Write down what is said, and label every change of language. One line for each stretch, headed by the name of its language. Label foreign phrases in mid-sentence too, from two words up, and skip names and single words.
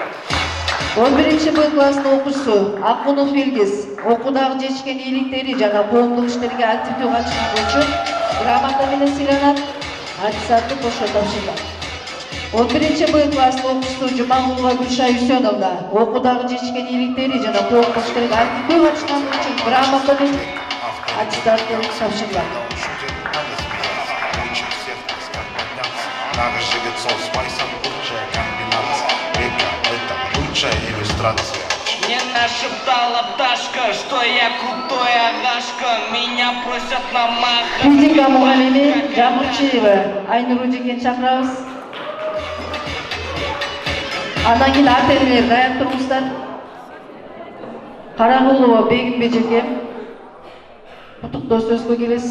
Kyrgyz: 11-Б класстын окуучусу Акунов Илгиз окуудагы жетишкен ийгиликтери жана коомдук иштерге активдүү катышкандыгы үчүн грамота менен сыйланат, аттестаты кошо тапшырылат. 11-Б класстын окуучусу Жумагулова Гүлша Үсөновна окуудагы жетишкен ийгиликтери жана коомдук иштерге активдүү катышкандыгы үчүн грамота менен аттестаты тапшырылат.
Russian: Мне нашептала пташка, что я крутой агашка, меня просят намахать.
Kyrgyz: Физика мугалими Жамурчиева Айнур эжекени чакырабыз. Андан кийин ата-энелер даяр туруңуздар. Карагулова Бегим эжеке куттуктоо сөзгө келесиз.